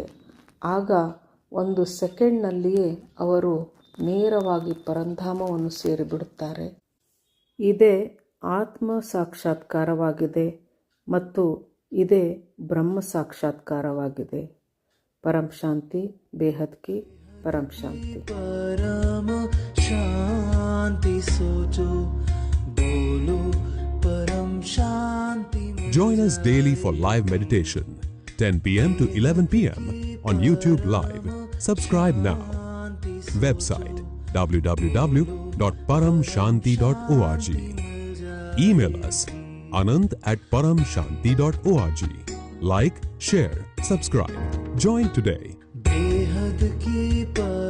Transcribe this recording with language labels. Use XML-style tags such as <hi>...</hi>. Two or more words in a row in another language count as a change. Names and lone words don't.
<kn>ಆಗ ಒಂದು ಸೆಕೆಂಡ್ನಲ್ಲಿಯೇ ಅವರು ನೇರವಾಗಿ ಪರಂಧಾಮವನ್ನು ಸೇರಿಬಿಡುತ್ತಾರೆ. ಇದೇ ಆತ್ಮ ಸಾಕ್ಷಾತ್ಕಾರವಾಗಿದೆ ಮತ್ತು ಇದೇ ಬ್ರಹ್ಮ ಸಾಕ್ಷಾತ್ಕಾರವಾಗಿದೆ.</kn> <hi>परम शांति, बेहद की परम शांति. परम शांति सोचो बोलो परम शांति.</hi> <en>Join us daily for live meditation, 10 p.m. to 11 p.m. on YouTube Live. Subscribe now. Website www.paramshanti.org. Email us anant@paramshanti.org. Like, share, subscribe. Join today.</en> <hi>बेहद की</hi>